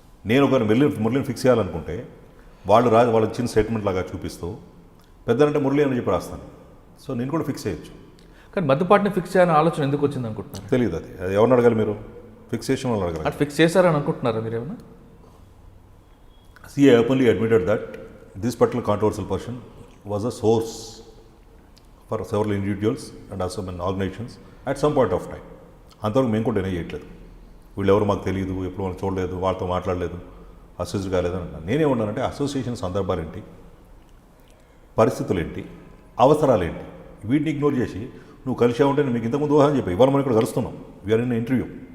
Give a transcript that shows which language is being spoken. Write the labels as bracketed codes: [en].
[te] నేను ఒక మురళిని ఫిక్స్ చేయాలనుకుంటే వాళ్ళు ఇచ్చిన స్టేట్మెంట్ లాగా చూపిస్తూ పెద్దనంటే మురళి అని చెప్పి రాస్తాను. సో నేను కూడా ఫిక్స్ చేయొచ్చు. కానీ మధ్యపాటిని ఫిక్స్ చేయాలని ఆలోచన ఎందుకు వచ్చింది అనుకుంటున్నారు? తెలియదు. అది ఎవరిని అడగాలి? మీరు ఫిక్స్ చేసిన వాళ్ళు అడగాలి. ఫిక్స్ చేశారని అనుకుంటున్నారా మీరు ఏమన్నా? [en] CA openly admitted that this particular controversial person was a source for several individuals and also some organizations at some point of time. [te] అంతవరకు మేము కూడా డినై చేయట్లేదు. వీళ్ళు ఎవరు మాకు తెలియదు, ఎప్పుడు మనం చూడలేదు, వాళ్ళతో మాట్లాడలేదు, అసోసియేట్ కాలేదు అని. నేనేమన్నానంటే అసోసియేషన్ సందర్భాలు ఏంటి, పరిస్థితులు ఏంటి, అవసరాలు ఏంటి, వీటిని ఇగ్నోర్ చేసి నువ్వు కలిసావు ఉంటే మీకు ఇంతకుముందు ఊహని చెప్పి ఇవాళ మనం ఇక్కడ కలుస్తున్నాం, [en] We are in interview.